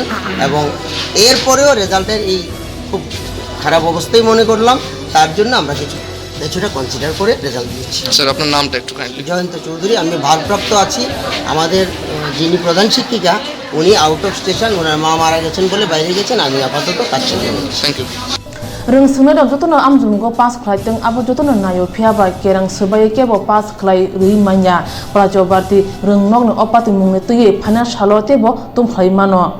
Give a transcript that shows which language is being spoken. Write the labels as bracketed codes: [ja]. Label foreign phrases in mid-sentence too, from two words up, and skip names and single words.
[bn] এবং এরপরেও রেজাল্টের এই খুব খারাপ অবস্থাই মনে করলাম, তার জন্য আমরা কিছুটা কনসিডার করে রেজাল্ট দিচ্ছি। স্যার আপনার নামটা একটু কাইন্ডলি। জয়ন্ত চৌধুরী, আমি ভারপ্রাপ্ত আছি। আমাদের যিনি প্রধান শিক্ষিকা উনি [en] out of station, [bn] ওনার মা মারা গেছেন বলে বাইরে গেছেন, আমি আপাতত কাজ চালিয়ে যাচ্ছি। [en] thank you. [trp] Rung sungai dok jotono amjumgo pas khlai teng abo jotono nayo phiaba kerang sebai kebo pas khlai rui manya prajobarti rung nokno opati mungne tuye phana salo tebo tum khlai mano